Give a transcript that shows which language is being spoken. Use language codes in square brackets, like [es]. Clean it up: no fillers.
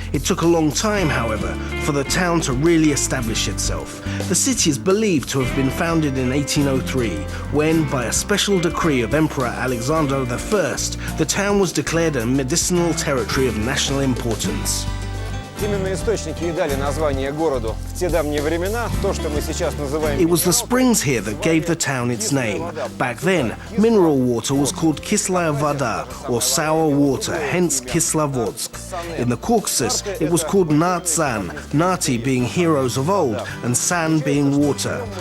[en] It took a long time, however, for the town to really establish itself. The city is believed to have been founded in 1803, when, by a special decree of Emperor Alexander I, the town was declared a medicinal territory of national importance. [ru] Именно источники и дали название городу. В те давние времена то, что мы сейчас называем... [en] It was the springs here that gave the town its name. Back then, mineral water was called Kislaya Voda, or sour water, hence Kislovodsk. In the Caucasus, it was called Narzan, Nati being heroes of old, and San being water.